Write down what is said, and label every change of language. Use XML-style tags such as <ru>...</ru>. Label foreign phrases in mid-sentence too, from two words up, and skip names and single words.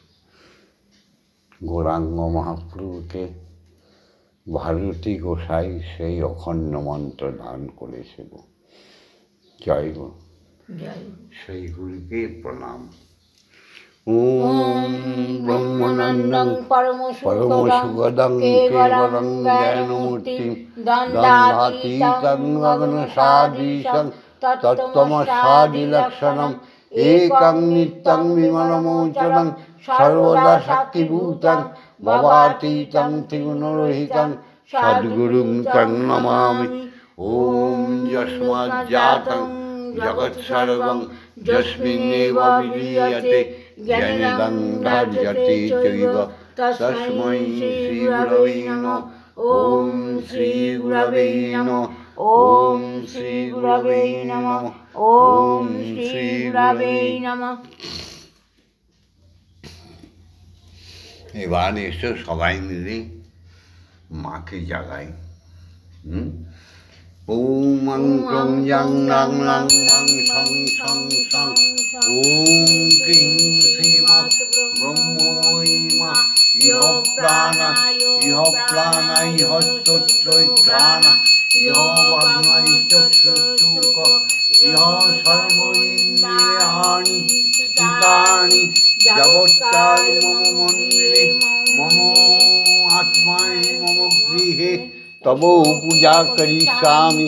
<bn>গৌরাঙ্গ মহাপ্রভুকে ভারতী গোসাই সেই অখণ্ড মন্ত্র দান করেছিল। জয় গুরু। সেই গুরুকে প্রণাম।</bn> <sa>ওম ব্রহ্মানন্দং পরম সুখদং কেবলং জ্ঞানমূর্তিং দ্বন্দ্বাতীতং গগনসদৃশং তত্ত্বমস্যাদিলক্ষণং একং নিত্যং বিমলমোচনং সর্বদা সাক্ষীভূতং ভবাতীতং ত্রিগুণরহিতং সদ্গুরুং তং নমামি। ওম যস্মাজ্জাতং জগৎসর্বং যস্মিন্নেব বিলীয়তে জ্ঞানেদং ধার্যতে চৈব তস্मै শ্রী গুরবে নমঃ। ওম শ্রী গুরবে নমঃ। ওম শ্রী গুরবে নমঃ। ওম শ্রী গুরবে নমঃ।</sa> <bn>এবার এসো সবাই মিলে মাকে জাগাই।</bn> <sa>ওম ক্রং যং লং লং মং সং সং সং। ওম ক্রিং শ্রীমা ব্রহ্মময়ী মা ইহ প্রাণা ইহ স্তোত্রৈ ঘ্রাণা ইহ বাগ্মৈ চক্ষুষ্টুক ইহ সর্ব ইন্দ্রিয়াণি স্থিতানি যাবৎকাল মম মন্দিরে মম আত্মায় মম গৃহে তব পূজা করিষ্যামি।</sa>